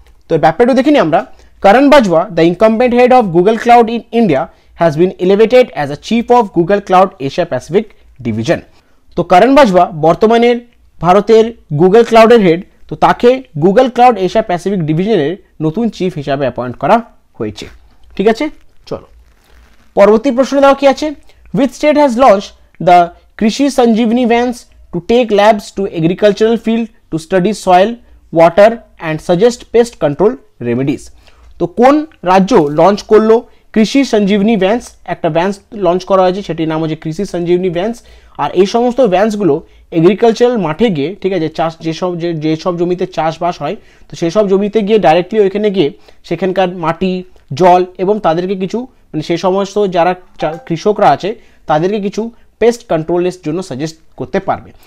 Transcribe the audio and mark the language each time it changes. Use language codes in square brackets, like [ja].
[bn] তো ব্যাপারটা দেখিনি আমরা, [en] Karan Bajwa the incumbent head of Google Cloud in India has been elevated as a chief of Google Cloud Asia Pacific division. [bn] তো করণ বাজওয়া বর্তমানের ভারতের গুগল ক্লাউডের হেড, তো তাকে গুগল ক্লাউড এশিয়া প্যাসিফিক ডিভিশনের নতুন চিফ হিসাবে অ্যাপয়েন্ট করা হয়েছে। ঠিক আছে, চলো পরবর্তী প্রশ্ন দেওয়া কি আছে, [en] which state has launched the Krishi Sanjeevani vans to take labs to agricultural field to study soil, water and suggest pest control remedies। [bn] তো কোন রাজ্য লঞ্চ করলো কৃষি সঞ্জীবনী ভ্যান্স? একটা ভ্যান্স লঞ্চ করা হয়েছে, সেটির নাম হচ্ছে কৃষি সঞ্জীবনী ভ্যান্স। আর এই সমস্ত ভ্যান্সগুলো এগ্রিকালচারাল মাঠে গিয়ে, ঠিক আছে, চাষ যেসব জমিতে চাষবাস হয়, তো সেই সব জমিতে গিয়ে ডাইরেক্টলি ওইখানে গিয়ে সেখানকার মাটি, জল এবং তাদেরকে কিছু মানে সেই সমস্ত যারা কৃষকরা আছে তাদেরকে কিছু পেস্ট কন্ট্রোলের জন্য সাজেস্ট করতে পারবে।